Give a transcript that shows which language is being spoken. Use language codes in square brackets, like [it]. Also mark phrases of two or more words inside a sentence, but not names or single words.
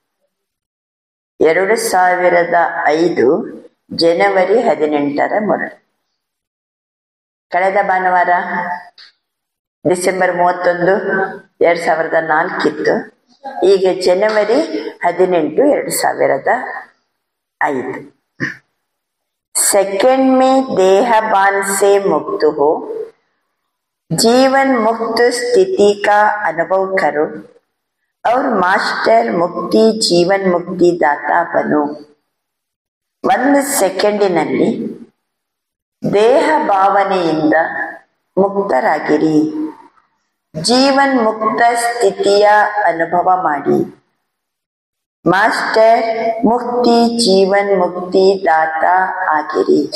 [kn] 2005 ಜನವರಿ 18ರ ಮೊದಲು. ಕಳೆದ ಭಾನುವಾರ ಡಿಸೆಂಬರ್ 31, 2004 ಇತ್ತು. ಈಗ ಜನವರಿ 18, 2005. [hi] सेकंड में देह बांध से मुक्त हो, जीवन मुक्त स्थिति का अनुभव करो और मास्टर मुक्ति जीवन मुक्ति दाता बनो. [kn] 1 ಸೆಕೆಂಡಿನಲ್ಲಿ ದೇಹ ಭಾವನೆಯಿಂದ ಮುಕ್ತರಾಗಿರಿ. ಜೀವನ್ ಮುಕ್ತ ಸ್ಥಿತಿಯ ಅನುಭವ ಮಾಡಿ. ಮಾಸ್ಟರ್ ಮುಕ್ತಿ ಜೀವನ್ ಮುಕ್ತಿ ದಾತ ಆಗಿರಿ.